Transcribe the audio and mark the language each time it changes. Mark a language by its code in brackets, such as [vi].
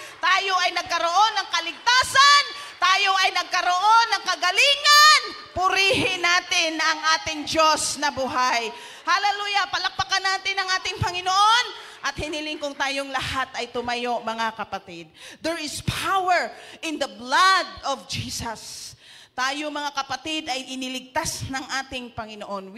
[tl] Tayo ay nagkaroon ng kaligtasan. Tayo ay nagkaroon ng kagalingan. Purihin natin ang ating Diyos na buhay. Hallelujah! Palakpakan natin ang ating Panginoon. At hiniling kong tayong lahat ay tumayo, mga kapatid. [en] There is power in the blood of Jesus. [tl] Tayo, mga kapatid, ay iniligtas ng ating Panginoon.